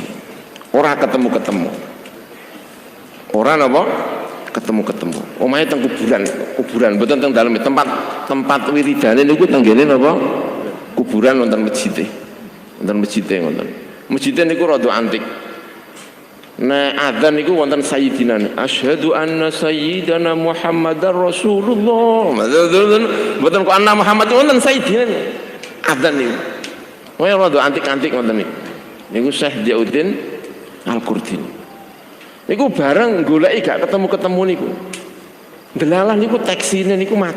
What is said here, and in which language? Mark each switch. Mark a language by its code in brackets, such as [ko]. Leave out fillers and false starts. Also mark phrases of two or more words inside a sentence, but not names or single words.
[jv] Ora ketemu-ketemu. Ora napa? Ketemu-ketemu. Omahe teng kuburan mboten teng daleme tempat wiridane niku teng kene napa? Kuburan wonten masjid. Wonten masjid ngoten. Masjid niku rada antik. Nah adzan niku wonten [ar] سيدنا أشهد أن سيدنا محمدا رسول الله. [jv] Mboten kok [ar] أن محمد [jv] wonten sayyidina. Adzan niku. Wah rada antik-antik ngoten niku. Niku Syekh Diauddin Al-Qurti. Niku bareng goleki gak ketemu-ketemu niku. Delalah niku taksine niku macet.